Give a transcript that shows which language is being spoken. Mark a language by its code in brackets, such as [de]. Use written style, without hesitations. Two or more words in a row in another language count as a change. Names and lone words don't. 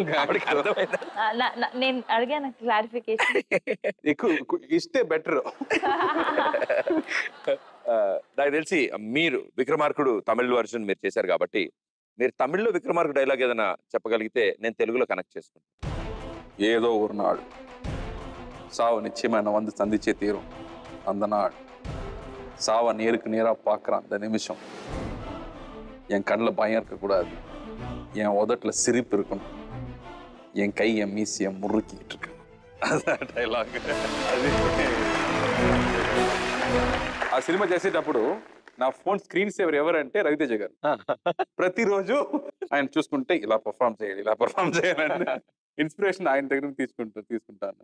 [te] నేను అడిగాను క్లారిఫికేషన్. ఎక్కువ ఇస్తే బెటర్. నాకు తెలిసి మీరు విక్రమార్కుడు తమిళ వర్షన్ మీరు చేశారు కాబట్టి మీరు తమిళ్లో విక్రమార్కుడు డైలాగ్ ఏదైనా చెప్పగలిగితే నేను తెలుగులో కనెక్ట్ చేసుకుంటాను. [ta] ஏதோ ஒரு நாள் சாவை நிச்சயமா என்ன வந்து சந்திச்சே தீரும். அந்த நாள் சாவை நேருக்கு நேரா பார்க்குற அந்த நிமிஷம் என் கண்ணில் பயம் இருக்கக்கூடாது, என் உதட்டில் சிரிப்பு இருக்கணும், என் கை என் மீசியை முறுக்கிக்கிட்டு இருக்கு. [te] అదే డైలాగ్. ఆ సినిమా చేసేటప్పుడు నా [en] phone screen saver [te] ఎవరంటే రవితేజ గారు. ప్రతిరోజు ఆయన చూసుకుంటే ఇలా పర్ఫార్మ్ చేయాలని ఇన్స్పిరేషన్ ఆయన దగ్గర తీసుకుంటాను.